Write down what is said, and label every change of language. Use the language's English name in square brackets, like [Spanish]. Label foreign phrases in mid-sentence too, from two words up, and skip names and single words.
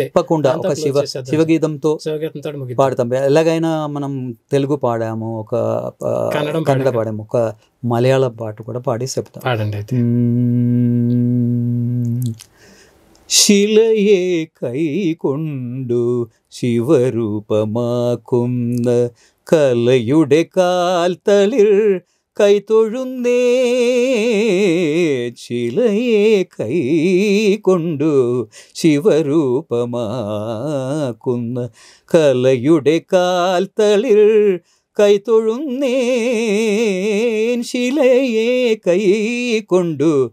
[Telugu] తప్పకుండా ఒక శివగీతంతో పాడతాం. ఎలాగైనా మనం తెలుగు పాడాము, ఒక కన్నడ పాడాము, ఒక మలయాళం పాట కూడా పాడి చెప్తాం. [Malayalam] ശിലയെ കൈകൊണ്ടു ശിവരൂപമാക്കുന്ന കലയുടെ കാൽത്തളിർ കൈതൊഴുന്നേ ശിലയെ കൈകൊണ്ടു ശിവരൂപമാക്കുന്ന കലയുടെ കാൽത്തളിർ കൈതൊഴുന്നേൻ ശിലയെ കൈകൊണ്ടു